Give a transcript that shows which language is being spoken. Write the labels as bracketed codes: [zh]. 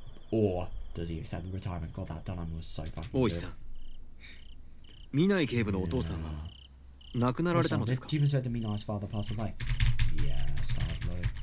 [en] Or does he accept retirement? God, that Dunham was so fucking good. [ja] 大石さん、南警部のお父さんは亡くなられたのですか？ [en] Chief Inspector Minai's father passed away. Yeah, sadly.